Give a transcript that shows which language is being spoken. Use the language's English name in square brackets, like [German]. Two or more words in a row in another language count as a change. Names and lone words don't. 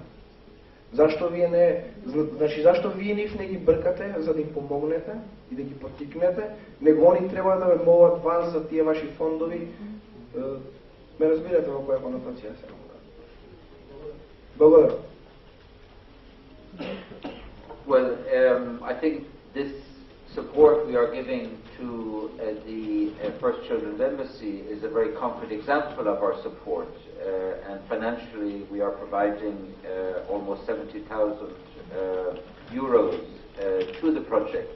[Macedonian] Зашто вие нив не ги бркате за да им помогнете и да ги поттикнете, него они треба да моват вас за тие ваши фондови? Ме разбирате во која конотација се мога. Благодарам. [English] Well, I think this support we are giving to the First Children's Embassy is a very concrete example of our support. And financially, we are providing almost 70,000 euros to the project.